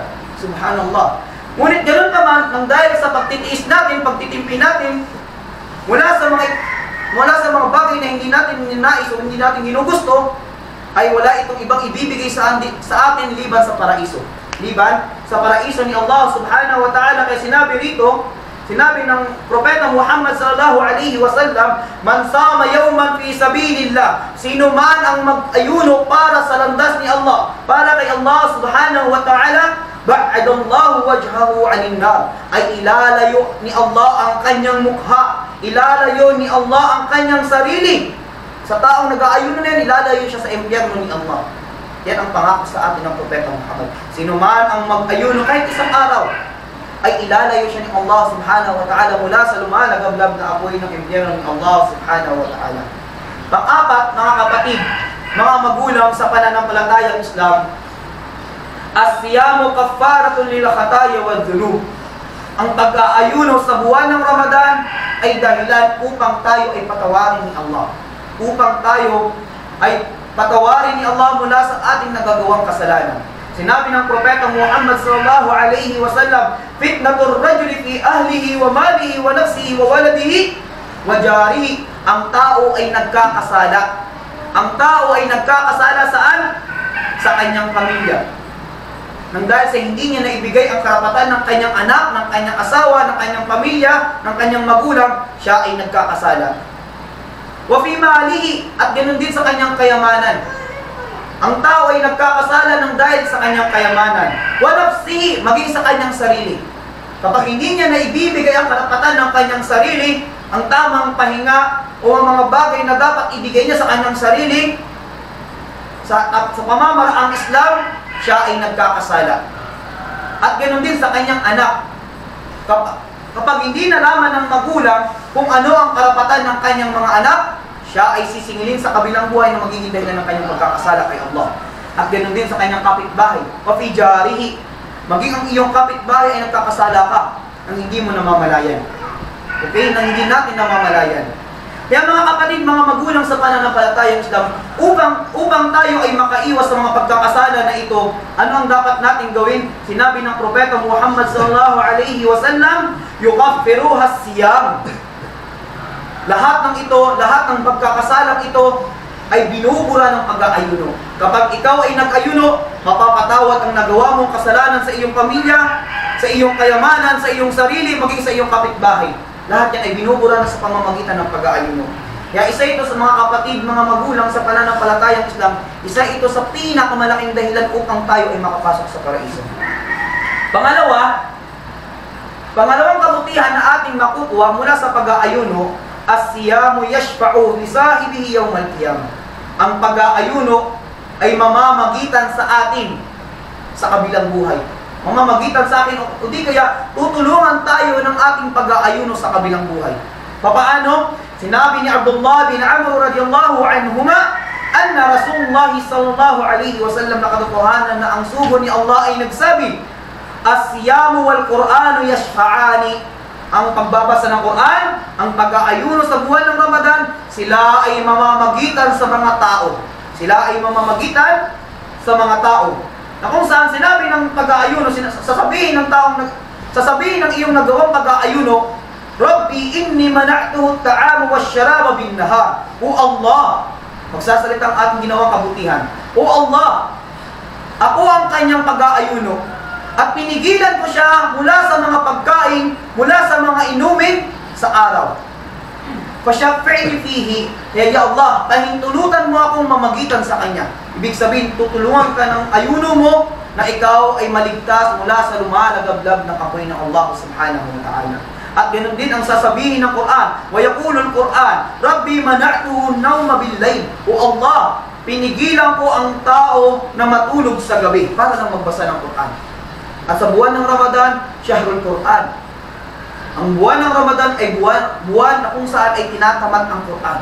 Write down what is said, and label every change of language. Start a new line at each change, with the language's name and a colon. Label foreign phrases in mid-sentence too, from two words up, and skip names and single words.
Filipino: Subhanallah. Ngunit ganoon naman, nang dahil sa pagtitiis natin, pagtitimpi natin, mula sa mga bagay na hindi natin ninais o hindi natin ginugusto, ay wala itong ibang ibibigay sa atin liban sa paraiso. Liban sa paraiso ni
Arabic: Allah subhanahu wa ta'ala.
Filipino: Kaya sinabi ng Propeta Muhammad
Arabic: صلى الله عليه وسلم من صام يوما في سبيل الله,
Filipino: sino man ang mag-ayuno para sa landas ni Allah, para kay
Arabic: Allah subhanahu wa ta'ala, ba'adallahu wajhahu 'anil nar,
Filipino: ay ilalayo ni Allah ang kanyang mukha, ilalayo ni Allah ang kanyang sarili. Sa taong nag-aayuno na yan, ilalayo siya sa impyerno ni Allah. Yan ang pangako sa atin ng Propeta Muhammad. Sino man ang mag-ayuno kahit isang araw, ay ilalayo siya ni
Arabic: Allah subhanahu wa ta'ala
Filipino: mula sa lumalagablab na apoy ng impyerno ni
Arabic: Allah subhanahu wa ta'ala.
Filipino: Pang-apat, mga kapatid, mga magulang sa pananampalatayang Islam,
Arabic: الصيام كفارة للخطايا والذنوب.
Filipino: Ang pag-aayuno sa buwan ng Ramadan ay dahilan upang tayo ay patawarin ni Allah. Upang tayo ay patawarin ni Allah mula sa ating nagagawang kasalanan. Sinabi ng Propeta Muhammad
Arabic: صلى الله عليه وسلم فتنة الرجل في أهله وماله ونفسه وولده وجاره.
Filipino: Ang tao ay nagkakasala. Ang tao ay nagkakasala saan? Sa kanyang pamilya. Nang dahil sa hindi niya naibigay ang karapatan ng kanyang anak, ng kanyang asawa, ng kanyang pamilya, ng kanyang magulang, siya ay nagkakasala.
Arabic: وفي ماله,
Filipino: at ganoon din sa kanyang kayamanan. Ang tao ay nagkakasala ng dahil sa kanyang kayamanan.
Arabic: ونفسه,
Filipino: maging sa kanyang sarili. Kapag hindi niya naibibigay ang karapatan ng kanyang sarili, ang tamang pahinga o ang mga bagay na dapat ibigay niya sa kanyang sarili, sa pamamaraang Islam, siya ay nagkakasala. At ganoon din sa kanyang anak. Kapag hindi nalaman ng magulang kung ano ang karapatan ng kanyang mga anak, siya ay sisingilin sa kabilang buhay na magiging dahilan ng kanyang pagkakasala kay Allah. At ganoon din sa kanyang kapitbahay.
Arabic: وفي جاره,
Filipino: maging ang iyong kapitbahay ay nagkakasala ka nang hindi mo namamalayan. Okay? Nang hindi natin namamalayan. Kaya mga kapatid, mga magulang sa pananampalatayang Islam, upang tayo ay makaiwas sa mga pagkakasala na ito, ano ang dapat natin gawin? Sinabi ng Propeta Muhammad
Arabic: صلى الله عليه وسلم يكفرها الصيام.
Filipino: Lahat ng pagkakasalang ito ay binubura ng pag-aayuno. Kapag ikaw ay nag-ayuno, mapapatawad ang nagawa mong kasalanan sa iyong pamilya, sa iyong kayamanan, sa iyong sarili, maging sa iyong kapitbahay. Lahat yan ay binubura na sa pamamagitan ng pag-aayuno. Kaya isa ito sa mga kapatid, mga magulang sa pananampalatayang Islam, isa ito sa pinakamalaking dahilan upang tayo ay makapasok sa paraiso. Pangalawang kabutihan na ating makukuha mula sa pag-aayuno,
Arabic: الصيام يشفع لصاحبه يوم القيامة.
Filipino: Ang pag-aayuno ay mamamagitan sa atin sa kabilang buhay. Mamamagitan sa akin, o di kaya tutulungan tayo ng ating pag-aayuno sa kabilang buhay. Papaano? Sinabi ni Abdullah bin Amr
Arabic: رضي الله عنهما أن رسول الله صلى الله عليه وسلم,
Filipino: nakatotohanan na ang sugo ni Allah ay nagsabi,
Arabic: الصيام والقرآن يشفعان.
Filipino: Ang pagbabasa ng Quran, ang pag-aayuno sa buwan ng Ramadan, sila ay mamamagitan sa mga tao. Sila ay mamamagitan sa mga tao. Na kung saan sinabi ng pag-aayuno, sasabihin ng iyong nagawang pag-aayuno,
Arabic: رب إني منعته الطعام والشراب بالنهار.
Filipino: O Allah, magsasalita ang ating ginawang kabutihan. O Allah, ako ang kanyang pag-aayuno at pinigilan ko siya mula sa mga pagkain, mula sa mga inumin sa araw.
Arabic: فشفعني فيه, kaya يا الله,
Filipino: pahintulutan mo akong mamagitan sa kanya. Ibig sabihin, tutulungan ka ng ayuno mo na ikaw ay maligtas mula sa lumalagablab ng apoy ng
Arabic: Allah subhanahu wa ta'ala.
Filipino: At ganoon din ang sasabihin ng Quran.
Arabic: ويقول القرآن رب منعته النوم بالليل.
Filipino: O Allah, pinigilan ko ang tao na matulog sa gabi para lang magbasa ng Quran. At sa buwan ng Ramadan,
Arabic: Syahrul Quran.
Filipino: Ang buwan ng Ramadan ay buwan na kung saan ay tinatamad ang Quran.